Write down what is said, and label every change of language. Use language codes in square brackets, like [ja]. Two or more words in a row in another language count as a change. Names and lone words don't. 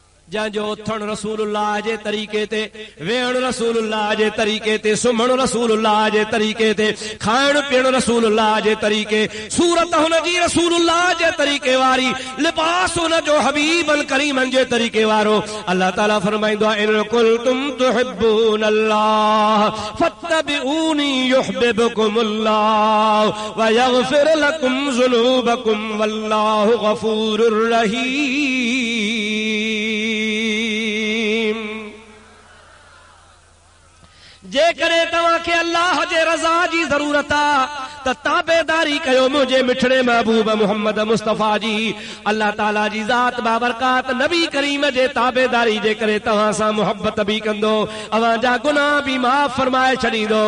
[sd] जंहिंजो उथण रसूलुल्लाह जे तरीक़े ते, वेहण रसूलुल्लाह जे तरीक़े ते, सुम्हण रसूलुल्लाह जे तरीक़े ते, खाइण पीअण रसूलुल्लाह जे तरीक़े, सूरत हुन जी रसूलुल्लाह जे तरीक़े वारी, लिबास हुन जो हबीबन करीमन जे तरीक़े वारो। अल्लाह ताला फरमाईंदो आहे [ar] إن كنتم تحبون الله فاتبعوني يحببكم الله ويغفر لكم ذنوبكم والله غفور رحيم. [sd] जेकॾहिं तव्हांखे अल्लाह जे रज़ा जी ज़रूरत आहे त ताबेदारी कयो मुंहिंजे मिठड़े महबूब मोहम्मद मुस्तफ़ा जी। अल्लाह ताला जी ज़ात बाबरकात नबी करीम जे ताबेदारी जे करे तव्हां सां मोहब्बत बि कंदो, अवां जा गुनाह बि माफ़ फरमाए छॾींदो।